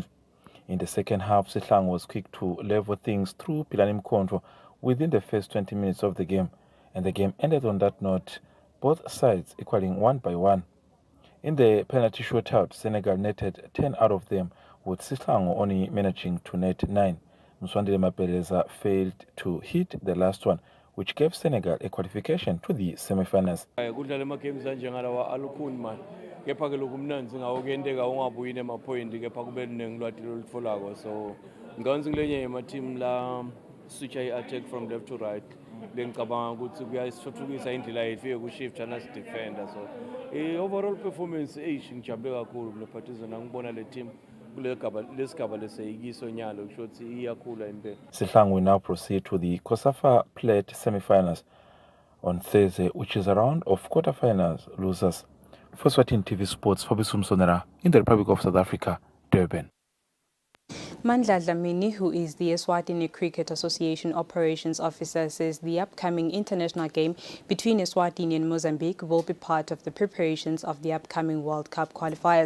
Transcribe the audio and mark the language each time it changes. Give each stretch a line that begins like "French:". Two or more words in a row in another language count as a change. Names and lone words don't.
English: In the second half, Sihlangu was quick to level things through Pilani Mkonto within the first 20 minutes of the game, and the game ended on that note, both sides equaling 1-1. In the penalty shootout, Senegal netted 10 out of them, with Sihlangu only managing to net 9. Mswandile Mapeleza failed to hit the last one, which gave Senegal a qualification to the semi-finals.
Swati: Kudlala ama-games anjengalawa alukhuni manje, kepha ke lokhu mnanzi ngawo kuyenteka ungabuyi nema-point, kepha kube ningi lwati lolutfolako. So ngicabanga kulenye yema-team la switcha i-attack
English: from left to right,
Swati: lengicabanga ukuthi kuyasithuthukisa indlela yethu yokushifta nasidefender. So
English: overall performance
Swati: ngijabule kakhulu mnephathisana ngibona le team.
English: Sihlangu will now proceed to the COSAFA Plate semi-finals on Thursday, which is a round of quarter-finals losers. For Eswatini TV Sports, Fabisum Sonera in the Republic of South Africa, Durban. Mandla Dlamini, who is the Eswatini Cricket Association Operations Officer, says the upcoming international game between Eswatini and Mozambique will be part of the preparations of the upcoming World Cup qualifiers.